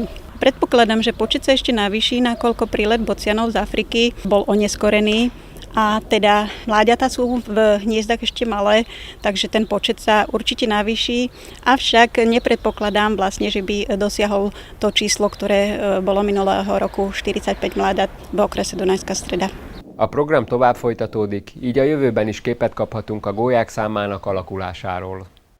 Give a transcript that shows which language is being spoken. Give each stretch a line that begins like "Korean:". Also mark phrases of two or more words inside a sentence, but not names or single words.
Slovak: Predpokladám, že počet sa ešte navýši, nakoľko prílet bocianov z Afriky bol oneskorený a teda mláďatá sú v hniezdach ešte malé, takže ten počet sa určite navýši, avšak nepredpokladám vlastne, že by dosiahol to číslo, ktoré bolo minulého roku 45 mláďat v okrese Dunajská Streda.
Hungarian: A program tovább folytatódik, így a jövőben is képet kaphatunk a gólyák számának alakulásáról.